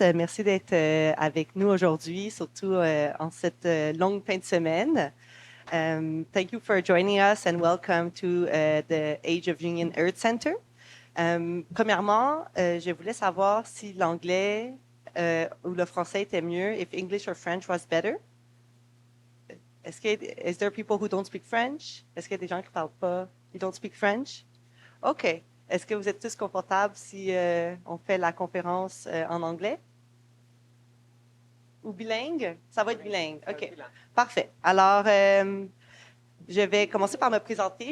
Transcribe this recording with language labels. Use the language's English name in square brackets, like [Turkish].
[French] Merci d'être avec nous aujourd'hui, surtout en cette longue fin de semaine. [English] Thank you for joining us and welcome to the Age of Union Earth Center. [French] Premièrement, je voulais savoir si l'anglais ou le français était mieux, [English] if English or French was better. Is there people who don't speak French? [French] Est-ce qu'il y a des gens qui ne parlent pas, qui [English] don't speak French? [French] OK. Est-ce que vous êtes tous confortables si on fait la conférence en anglais? Ou bilingue? Ça va être bilingue. OK. Parfait. Alors, je vais commencer par me présenter.